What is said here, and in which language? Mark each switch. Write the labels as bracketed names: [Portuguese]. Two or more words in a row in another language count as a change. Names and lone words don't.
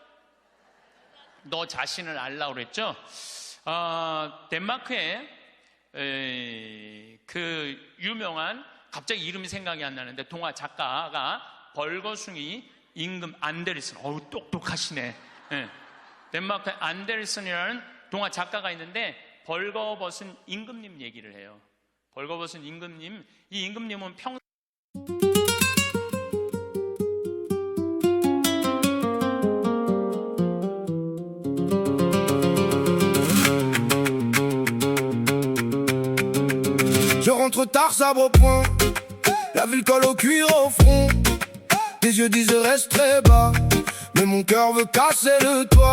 [Korean] 너 자신을 알라고 그랬죠? 덴마크에 그 유명한, 갑자기 이름이 생각이 안 나는데 동화 작가가 벌거숭이 임금 안데르슨. 어우 똑똑하시네. 네. 덴마크에 안데르슨이라는 동화 작가가 있는데 벌거벗은 임금님 얘기를 해요. 벌거벗은 임금님. 이 임금님은 [French] Je rentre tard, sabre au point. La ville colle au cuir au front. Tes yeux disent reste très bas, mais mon cœur veut casser le toit.